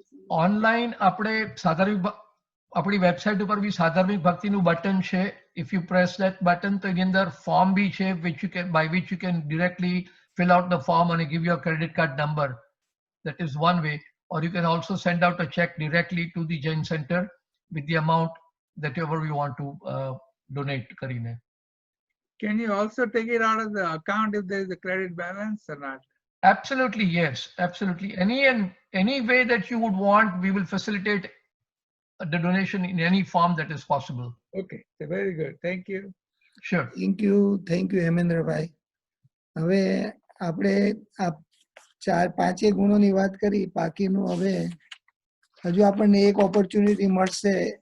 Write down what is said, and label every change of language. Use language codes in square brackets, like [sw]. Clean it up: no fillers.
[gu] Online આપણે આપણી website ઉપર બી સાધાર્મિક ભક્તિનું બટન છે. [en] if you press that button [gu] તો એની અંદર ફોર્મ બી છે [en] by which you can directly fill out the form and give your credit card number. That is one way. Or you can also send out a check directly to the Jain Center with the amount that ever you want to donate કરીને. Can you also take it out of the account if there is a credit balance or not? Absolutely, yes. Absolutely. Any way that you would want, we will facilitate the donation in any form that is possible. Okay, very good. Thank you. Sure. Thank you હેમેન્દ્રભાઈ. [gu] હવે આપણે આ 4-5 ગુણોની વાત કરી, બાકીનું હવે હજુ આપણને એક ઓપોર્ચ્યુનિટી મળશે.